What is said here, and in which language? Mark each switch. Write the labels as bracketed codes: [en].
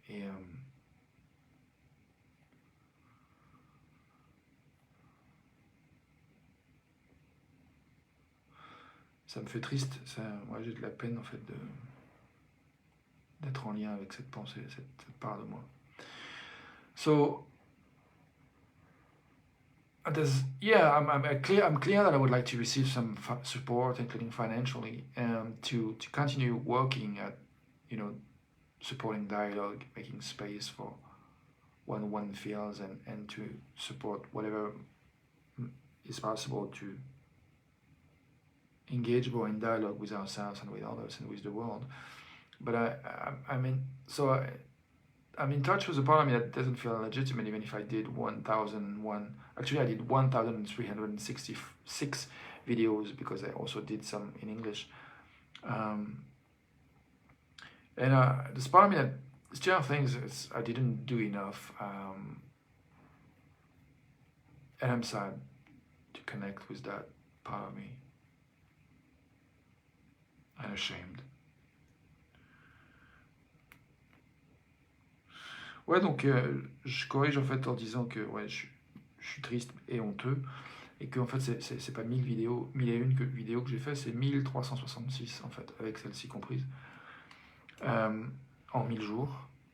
[fr] Et ça me fait triste. Moi, j'ai de la peine en fait d'être en lien avec cette pensée, cette part de moi. [en] So, I'm clear that I would like to receive some support, including financially, to continue working at, supporting dialogue, making space for one feels, and to support whatever is possible to engage more in dialogue with ourselves and with others and with the world. But I'm in touch with a part of me that doesn't feel legitimate, even if I did 1,001. Actually, I did 1,366 videos, because I also did some in English. And this part of me that still thinks I didn't do enough. And I'm sad to connect with that part of me. And ashamed. [fr] Ouais, donc je corrige en fait en disant que ouais, je suis triste et honteux et que en fait c'est pas 1000 vidéos, 1001 vidéos que j'ai fait, c'est 1366 en fait, avec celle-ci comprise, euh, en 1000 jours.